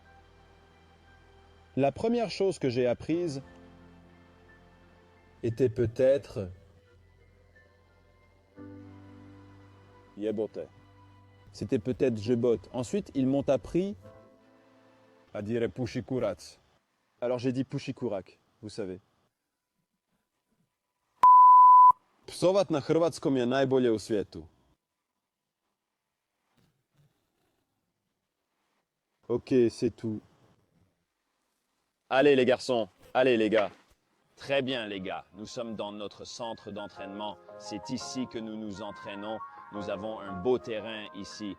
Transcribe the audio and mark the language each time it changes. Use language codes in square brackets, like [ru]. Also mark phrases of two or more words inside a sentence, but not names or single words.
[fr] La première chose que j'ai apprise était peut-être jebote. C'était peut-être je botte. Ensuite, ils m'ont appris à dire [hr] puši kurac. [fr] Alors j'ai dit [hr] puši kurak, [fr] vous savez. [hr] Psovat na hrvatskom je najbolje u svijetu. [fr] Ok, c'est tout. Allez les garçons, allez les gars. Très bien les gars, nous sommes dans notre centre d'entraînement. C'est ici que nous nous entraînons. Nous avons un beau terrain ici.